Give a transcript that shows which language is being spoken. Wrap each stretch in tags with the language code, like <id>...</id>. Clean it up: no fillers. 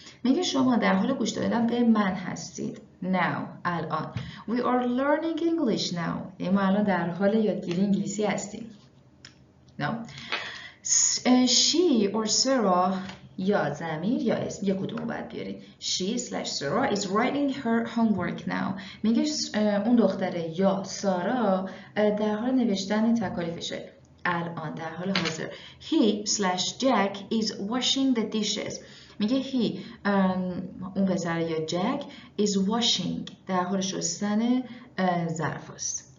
<fa>میگه شما در حال گوش دادن به من هستید. Now الان.</fa> <en>We are learning English now.</en> <fa>یعنی ما الان در حال یادگیری انگلیسی هستیم.</fa> <en>No. She or Sarah</en> <fa>یا ضمیر یا اسم، یک کدوم رو باید بیارید.</fa> <en>She/Sarah is writing her homework now.</en> <fa>میگه اون دختره یا سارا در حال نوشتن تکالیفشه الان، در حال حاضر.</fa> <en>He/Jack is washing the dishes.</en> <fa>میگه he اون پسر یا جک is washing در حال شستن ظرف است.</fa>